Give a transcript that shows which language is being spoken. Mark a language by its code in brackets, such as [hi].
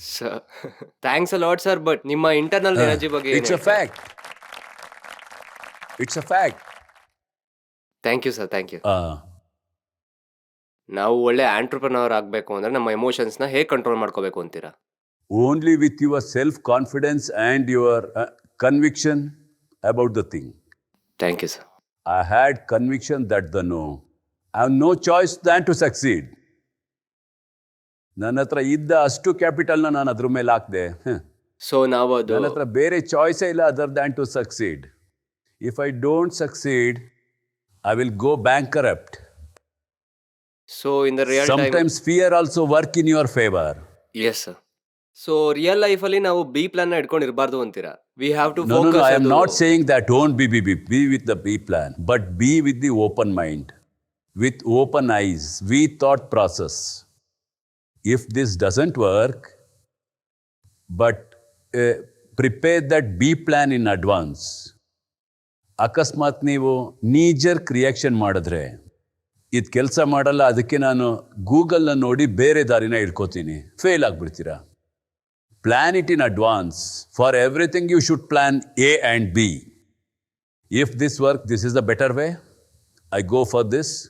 [kn] Sir [en] Thanks a lot sir. [kn] But ನಿಮ್ಮ internal energy ಬಗ್ಗೆ [en] It's a fact. It's a fact. Thank you sir, thank you. [kn] ನಾವು ಒಳ್ಳೆ entrepreneur ಆಗಬೇಕು ಅಂದರೆ ನಮ್ಮ ಎಮೋಷನ್ಸ್ನ ಹೇಗೆ ಕಂಟ್ರೋಲ್ ಮಾಡ್ಕೋಬೇಕು ಅಂತೀರಾ? [en] Only with your self-confidence and your conviction about the thing. Thank you sir. I had conviction that I have no choice than to succeed. [kn] ನನ್ನ ಹತ್ರ ಇದ್ದ ಅಷ್ಟು ಕ್ಯಾಪಿಟಲ್ನ ನಾನು ಅದ್ರ ಮೇಲೆ ಹಾಕಿದೆ. ಸೊ ನಾವು ಅದು ನನ್ನ ಹತ್ರ ಬೇರೆ ಚಾಯ್ಸೇ ಇಲ್ಲ [en] Other than to succeed. If I don't succeed, I will go bankrupt. So in the real Sometimes fear also work in your favor. Yes sir. [kn] So real ಲೈಫಲ್ಲಿ ನಾವು ಬಿ ಪ್ಲಾನ್ನ ಇಟ್ಕೊಂಡು ಇರಬಾರ್ದು ಅಂತೀರಾ? [en] We have to No, focus. I am not saying that don't be with the B plan, but be with the open mind, with open eyes, with thought process. If this doesn't work, but prepare that B plan in advance. [kn] ಅಕಸ್ಮಾತ್ ನೀವು ನೀಜರ್ಕ್ reaction ಮಾಡಿದ್ರೆ ಇದು ಕೆಲಸ ಮಾಡಲ್ಲ, ಅದಕ್ಕೆ ನಾನು ಗೂಗಲ್ನ ನೋಡಿ ಬೇರೆ ದಾರಿನ ಇಟ್ಕೋತೀನಿ, fail ಆಗಿಬಿಡ್ತೀರಾ. [en] Plan it in advance. For everything you should plan A and B. If this works, this is the better way. I go for this.